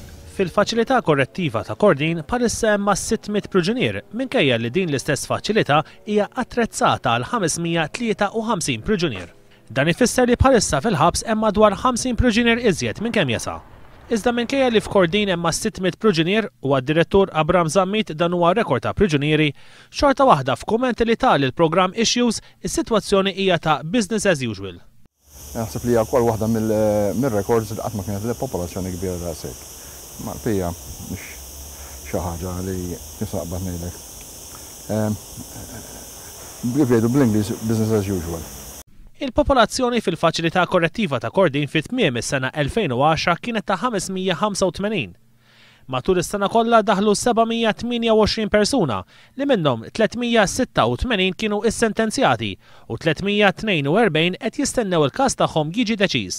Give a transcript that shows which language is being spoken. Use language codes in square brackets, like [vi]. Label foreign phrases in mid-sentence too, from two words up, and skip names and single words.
[mt] Fil-faċilità korrettiva ta' Kordin bħalissa hemm 600 priġunier minkejja li din l-istess faċilità hija attrezzata għal 553 priġunier. Dan ifisser li bħalissa fil-ħabs hemm madwar 50 priġunier iżjed minn kemm jesa'. Iżda minkejja li f'Kordin hemm 600 priġunier u għad-direttur Abram Zammit dan huwa rekord ta' priġunieri, xorta waħda f'kumment li tal il-programm Issues is-sitwazzjoni hija ta' [en] business as usual. [mt] Naħseb li hija wkoll waħda mill-records li qatt ma kienet popolazzjoni kbira daqshekk. Malpija mhux xi ħaġa li nista' naqbad ngħidlek. Kif jgħidu bl-Ingliż [en] business as usual. [mt] Il-popolazzjoni fil-faċilità korrettiva ta' Kordin fit-tmiem is-sena 2010 kienet ta' 585. Matul is-sena kollha daħlu 728 persuna li minnhom 386 kienu issentenzjati u 342 qed jistennew il-każ tagħhom jiġi deċiż.